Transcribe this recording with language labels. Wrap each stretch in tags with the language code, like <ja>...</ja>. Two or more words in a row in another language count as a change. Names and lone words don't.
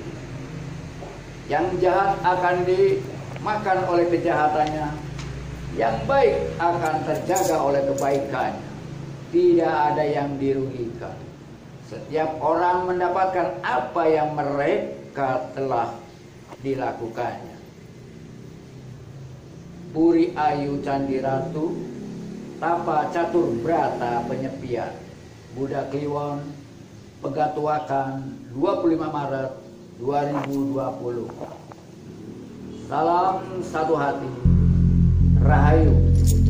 <id>Yang jahat akan dimakan oleh kejahatannya, yang baik akan terjaga oleh kebaikannya. Tidak ada yang dirugikan. Setiap orang mendapatkan apa yang mereka telah dilakukannya. Puri Ayu Candi Ratu, Tapa Catur Brata Penyepian, Buddha Kliwon, Pegatuakan, 25 Maret 2020. Salam satu hati.</id>